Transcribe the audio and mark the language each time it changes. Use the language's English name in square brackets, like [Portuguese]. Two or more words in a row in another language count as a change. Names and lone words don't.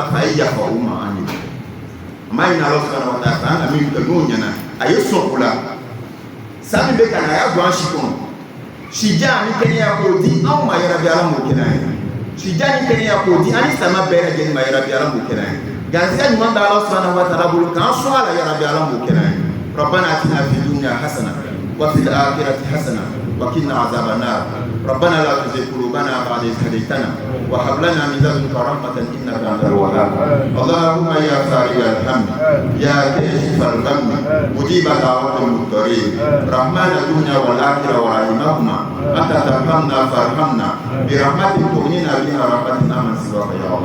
[Bambara] fɛ a ye yafa o ma an ye an b'a ɲini ala [Arabic] سبحانه وتعالى [Bambara] fɛ an ka min kɛ n'o ɲɛna a ye sɔn o la san min bɛ ka na a y'a don an si kɔnɔ sijan ni kɛnɛya k'o di anw ma yarabi ala m'o kɛnɛ ye sijan ni kɛnɛya k'o di an ni sama bɛɛ lajɛlen ma yarabi ala m'o kɛnɛ ye garisigɛ ɲuman bɛ ala [Arabic] سبحانه وتعالى [Bambara] bolo k'an sɔn a la yarabi ala m'o kɛnɛ ye [Arabic] ربنا آتنا في الدنيا حسنة وفي الآخرة حسنة وقنا عذاب النار. ربنا لا تزغ قلوبنا بعد إذ هديتنا وهب لنا من لدنك رحمة إنك أنت الوهاب. اللهم يا فارج الهم يا كاشف الغم مجيب دعوة المضطرين رحمن الدنيا والآخرة ورحمهما أنت ترحمنا فارحمنا برحمتك تغنينا بها رحمتنا من سواك يا الله.